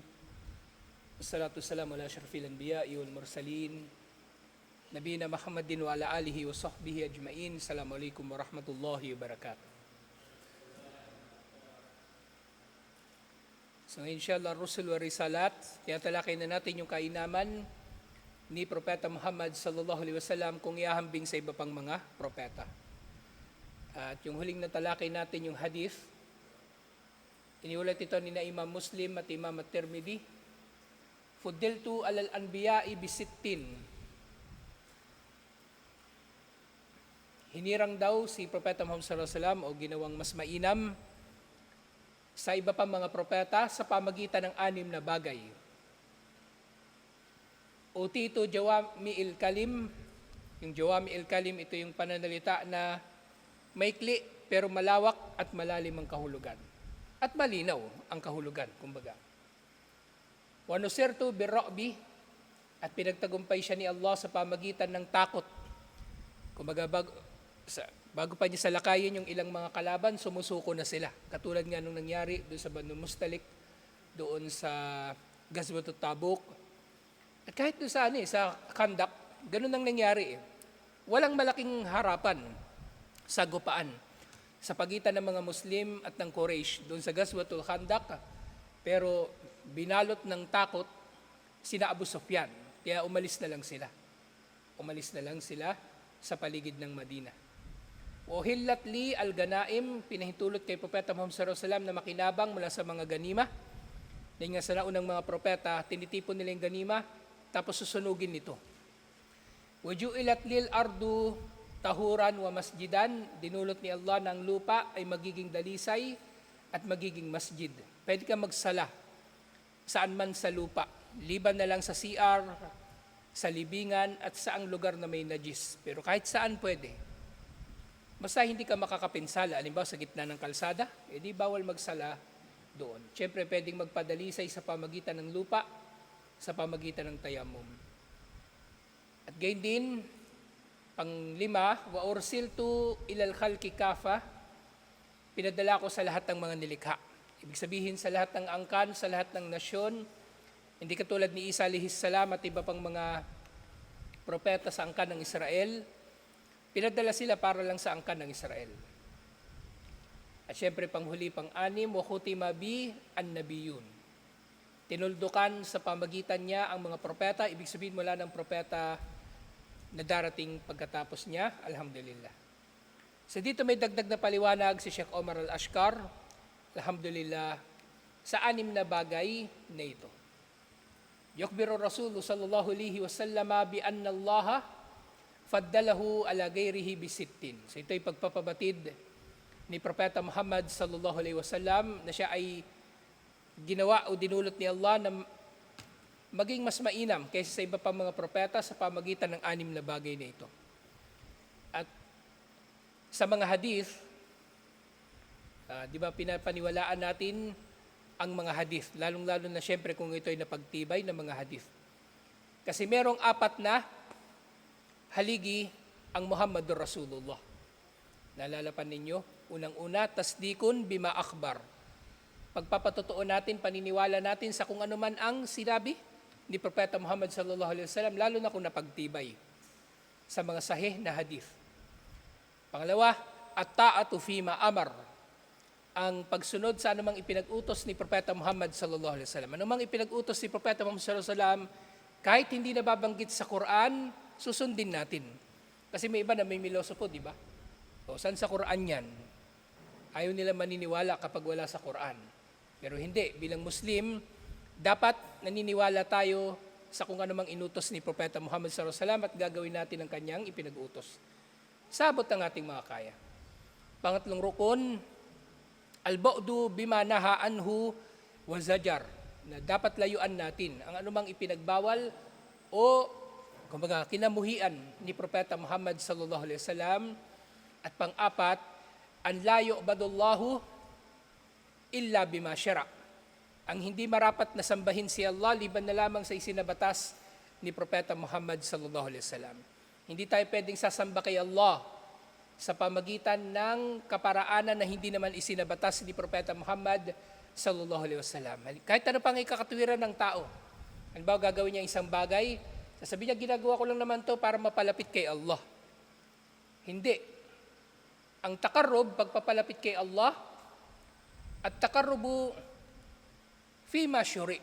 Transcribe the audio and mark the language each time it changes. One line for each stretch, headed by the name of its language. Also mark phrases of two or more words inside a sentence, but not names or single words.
Arabic: والصلاة والسلام على أشرف الأنبياء والمرسلين. نبينا محمد وعلى آله وصحبه أجمعين. السلام عليكم ورحمة الله وبركاته.
Filipino: So
Arabic: إن شاء الله
Filipino: Rusul wa Risalat, kaya talakay na natin yung kainaman ni Propeta Muhammad
Arabic: صلى الله عليه وسلم
Filipino: kung ihahambing sa iba pang mga propeta. At yung huling natalakay natin yung hadith, iniulat ito ni na Imam Muslim at Imam At-Tirmidhi.
Arabic: فضلت على الأنبياء بست.
Filipino: Hinirang daw si Propeta Muhammad
Arabic: صلى الله عليه وسلم
Filipino: o ginawang mas mainam sa iba pang mga propeta sa pamagitan ng 6 na bagay.
Arabic: أوتيت جوامع الكلم.
Filipino: Yung
Arabic: جوامع الكلم,
Filipino: ito yung pananalita na maikli pero malawak at malalim ang kahulugan. At malinaw ang kahulugan, kumbaga.
Arabic: ونصرت بالرعب,
Filipino: at pinagtagumpay siya ni Allah sa pamagitan ng takot. Kumbaga bago pa niya salakayin yung ilang mga kalaban, sumusuko na sila. Katulad nga nung nangyari doon sa Banu Mustalik, doon sa Ghazwatut Tabuk. At kahit doon sa Khandaq, ganun ang nangyari. Walang malaking harapan sa gupaan sa pagitan ng mga Muslim at ng Quraysh doon sa Ghazwatul Khandaq, pero binalot ng takot sina Abu Sufyan, kaya umalis na lang sila sa paligid ng Madina.
Arabic: أحلت لي الغنائم,
Filipino: pinahintulot kay Propeta Muhammad
Arabic: صلى الله عليه وسلم
Filipino: na makinabang mula sa mga ganima. Dahil nga sa naunang mga propeta, tinitipon nila yung ganima tapos susunugin nito.
Arabic: وجعلت لي الأرض طهورا ومسجدا,
Filipino: dinulot ni Allah ng lupa ay magiging dalisay at magiging masjid. Pwede ka magsala saan man sa lupa, liban na lang sa CR, sa libingan at saang lugar na may najis. Pero kahit saan pwede. Basta hindi ka makakapinsala, halimbawa sa gitna ng kalsada, edi bawal magsala doon. Siyempre pwedeng magpadalisay sa pamagitan ng lupa, sa pamagitan ng tayamum. At gayon din, Pang-5,
Arabic: وأرسلت إلى الخلق كافة,
Filipino: pinadala ko sa lahat ng mga nilikha. Ibig sabihin sa lahat ng angkan, sa lahat ng nasyon, hindi katulad ni Isa
Arabic: عليه السلام
Filipino: at iba pang mga propeta sa angkan ng Israel, pinadala sila para lang sa angkan ng Israel. At syempre panghuli, pang-6,
Arabic: وختم بي النبيون.
Filipino: Tinuldukan sa pamagitan niya ang mga propeta, ibig sabihin wala ng propeta na darating pagkatapos niya,
Arabic: الحمد لله.
Filipino: So dito may dagdag na paliwanag si Sheikh Omar Al-Ashkar,
Arabic: الحمد لله,
Filipino: sa 6 na bagay na ito.
Arabic: يخبر رسول الله صلى الله عليه وسلم بأن الله فضله على غيره بست.
Filipino: So ito ay pagpapabatid ni Propeta Muhammad
Arabic: صلى الله عليه وسلم
Filipino: na siya ay ginawa o dinulot ni Allah na maging mas mainam kaysa sa iba pang mga propeta sa pamagitan ng 6 na bagay na ito. At sa mga hadith, di ba pinapaniwalaan natin ang mga hadith, lalong-lalo na siyempre kung ito ay napagtibay ng mga hadith. Kasi merong 4 na haligi ang Muhammadur Rasulullah. Nalalapan ninyo, unang-una,
Arabic: تصديق بما أخبر.
Filipino: Pagpapatotoo natin, paniniwala natin sa kung ano man ang sinabi ni Propeta Muhammad
Arabic: صلى الله عليه وسلم,
Filipino: lalo na kung napagtibay sa mga sahih na hadith. Pangalawa,
Arabic: الطاعة فيما أمر,
Filipino: ang pagsunod sa anumang ipinag-utos ni Propeta Muhammad
Arabic: صلى الله عليه وسلم.
Filipino: Anumang ipinag-utos ni Propeta Muhammad
Arabic: صلى الله عليه وسلم,
Filipino: kahit hindi nababanggit sa Quran, susundin natin. Kasi may iba na may milosopo, di ba? O saan sa Quran yan? Ayaw nila maniniwala kapag wala sa Quran. Pero hindi, bilang Muslim, dapat naniniwala tayo sa kung ano mang inutos ni Propeta Muhammad
Arabic: صلى الله عليه وسلم
Filipino: at gagawin natin ang kanyang ipinag-utos. Sabot ang ating mga kaya. Pangatlong rukun,
Arabic: البعد بما نهى عنه وزجر,
Filipino: na dapat layuan natin ang anumang ipinagbawal o kumbaga kinamuhian ni Propeta Muhammad
Arabic: صلى الله عليه وسلم.
Filipino: At pang-4,
Arabic: أن لا يعبد الله إلا بما شرع',
Filipino: ang hindi marapat na sambahin si Allah liban na lamang sa isinabatas ni Propeta Muhammad
Arabic: صلى الله عليه وسلم.
Filipino: Hindi tayo pwedeng sasamba kay Allah sa pamagitan ng kaparaanan na hindi naman isinabatas ni Propeta Muhammad
Arabic: صلى الله عليه وسلم.
Filipino: Kahit ano pang ikakatwiran ng tao. Halimbawa, gagawin niya isang bagay, sasabihin niya, ginagawa ko lang naman to para mapalapit kay Allah. Hindi. Ang takarrub, pagpapalapit kay Allah,
Arabic: التقرب فيما شرع.